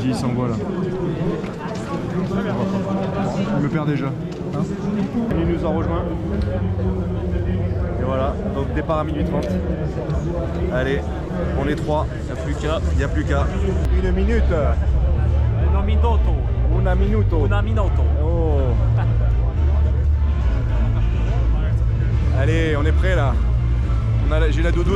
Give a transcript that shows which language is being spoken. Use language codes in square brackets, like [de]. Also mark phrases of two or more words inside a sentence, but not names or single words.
[fr] Benji s'envoie là. Il me perd déjà. Hein, il nous a rejoint. Et voilà, donc départ à minuit 30. Allez, on est 3. Il n'y a plus qu'à. 1 minute. Non, minuto. [it] Una minuto. Una minuto. [fr] Oh. Allez, on est prêt là. J'ai la doudoune.